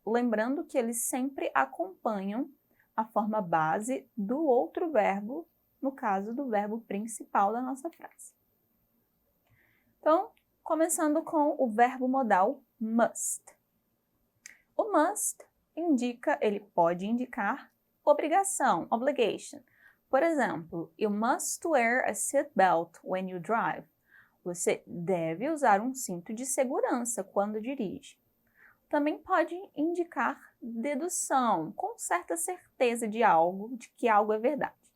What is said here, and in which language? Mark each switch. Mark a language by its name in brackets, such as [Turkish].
[Portuguese] Lembrando que eles sempre acompanham a forma base do outro verbo, no caso do verbo principal da nossa frase. Então, começando com o verbo modal must. O must ele pode indicar obrigação, obligation. Por exemplo, [English] you must wear a seatbelt when you drive. [Portuguese] Você deve usar um cinto de segurança quando dirige. Também pode indicar dedução, com certa certeza de que algo é verdade.